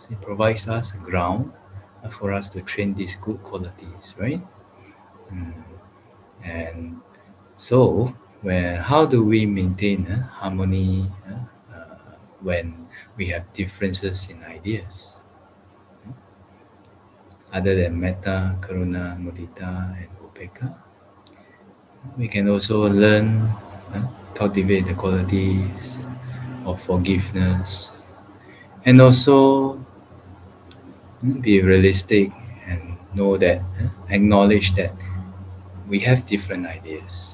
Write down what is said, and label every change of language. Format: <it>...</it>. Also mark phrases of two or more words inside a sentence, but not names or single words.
<en>It provides us a ground for us to train these good qualities, right? And so, how do we maintain harmony when we have differences in ideas? Other than</en> <pi>metta, karuna, mudita,</pi> <en>and upekkha, we can also learn, cultivate the qualities of forgiveness, and also be realistic and know that, acknowledge that we have different ideas.</en>